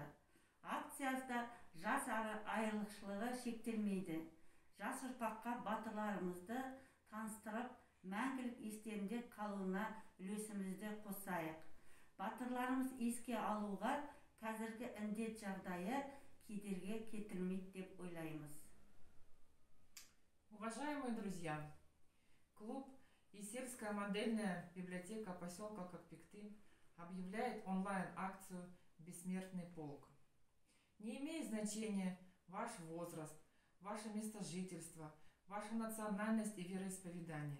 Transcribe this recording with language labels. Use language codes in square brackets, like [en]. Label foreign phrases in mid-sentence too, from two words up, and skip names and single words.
[kk] Акцияда жас айырмашылығы шектелмейді. Жас ұрпаққа батырларымызды таныстырып, мәңгілік естерінде қалуына үлесімізді қосайық. Батырларымыз еске алуға қазіргі індет жағдайы кедергі келтірмейді деп ойлаймыз. [ru] Уважаемые друзья, клуб и сельская модельная библиотека поселка Көкпекты объявляет онлайн-акцию «Бессмертный полк». Не имеет значения ваш возраст, ваше место жительства, ваша национальность и вероисповедание.